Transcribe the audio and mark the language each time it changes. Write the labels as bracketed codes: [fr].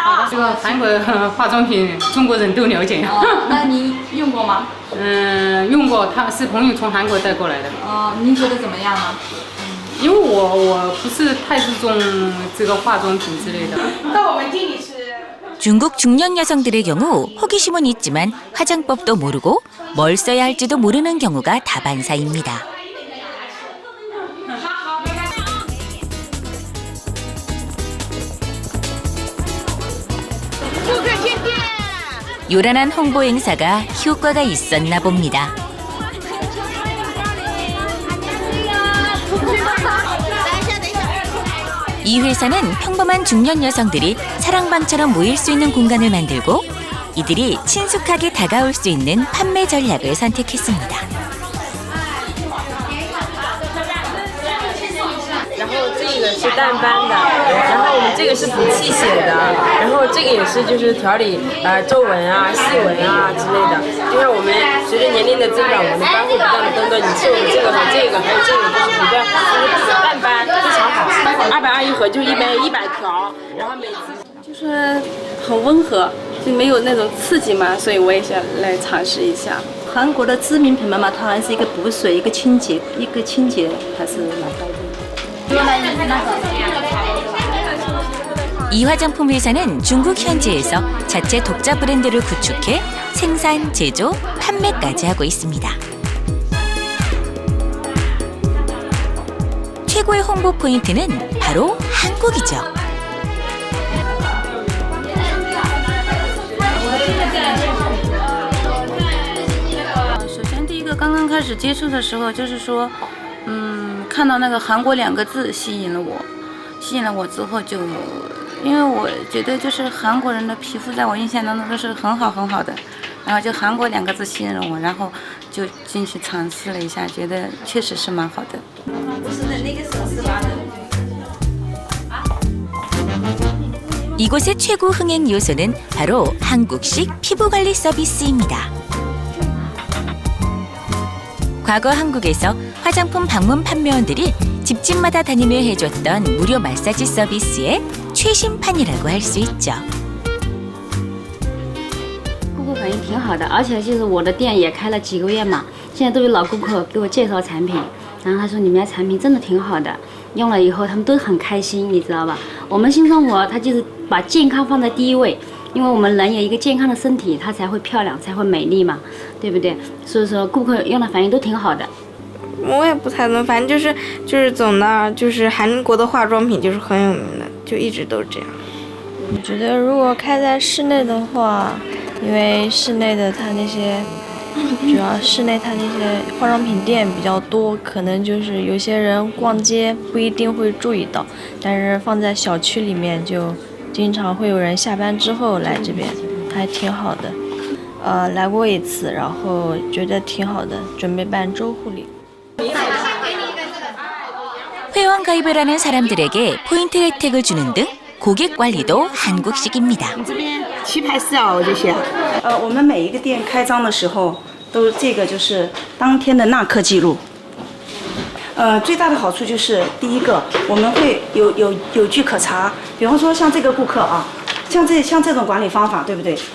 [zh] 这个韩国化妆品中国人都了解。那你用过吗？用过，他是朋友从韩国带过来的。您觉得怎么样呢？因为我不是太注重这个化妆品之类的。到我们店里是。 [ko] 중국 중년 여성들의 경우 호기심은 있지만 화장법도 모르고 뭘 써야 할지도 모르는 경우가 다반사입니다. 요란한 홍보 행사가 효과가 있었나 봅니다. 이 회사는 평범한 중년 여성들이 사랑방처럼 모일 수 있는 공간을 만들고 이들이 친숙하게 다가올 수 있는 판매 전략을 선택했습니다. [zh] 然后这个是淡斑的，然后我们这个是补气血的，然后这个也是就是调理皱纹啊、细纹啊之类的。就像我们随着年龄的增长，我们的斑会不断的更多。你吃我们这个和这个还有这个就是比较淡斑非常好，220一盒就100条，然后每次就是很温和，就没有那种刺激嘛，所以我也想来尝试一下。韩国的知名品牌嘛，它还是一个补水、一个清洁还是蛮高的。 [ko] 이 화장품 회사는 중국 현지에서 자체 독자 브랜드를 구축해 생산, 제조, 판매까지 하고 있습니다. 최고의 홍보 포인트는 바로 한국이죠. [zh] 首先，第一个刚刚开始接触的时候，就是说，看到那个韩国2个字吸引了我之后就，因为我觉得就是韩国人的皮肤在我印象当中都是很好的，然后就韩国2个字吸引了我，然后就进去尝试了一下，觉得确实是蛮好的。 [ko] 이곳의 최고 흥행 요소는 바로 한국식 피부관리 서비스입니다. 과거 한국에서 화장품 방문 판매원들이 집집마다 다니며 해줬던 무료 마사지 서비스의 최신판이라고 할 수 있죠. [zh] 顾客反应挺好的，而且就是我的店也开了几个月嘛，现在都有老顾客给我介绍产品，然后他说你们家产品真的挺好的，用了以后他们都很开心，你知道吧？我们新生活它就是把健康放在第一位。因为我们人有一个健康的身体，它才会漂亮，才会美丽嘛，对不对？所以说顾客用的反应都挺好的。我也不太懂，反正就是总的就是韩国的化妆品就是很有名的，就一直都是这样。我觉得如果开在室内的话，因为室内的它那些主要室内它那些化妆品店比较多，可能就是有些人逛街不一定会注意到，但是放在小区里面就经常会有人下班之后来这边，还挺好的。来过一次，然后觉得挺好的，准备办周护理。 [ko] 회원 가입을 하는 사람들에게 포인트 혜택을 주는 등 고객 관리도 한국식입니다. [zh] 棋牌室啊，这些。我们每一个店开张的时候，都这个就是当天的纳客记录。最大的好处就是第一个，我们会有据可查。比方说像这个顾客啊，像这种管理方法，对不对？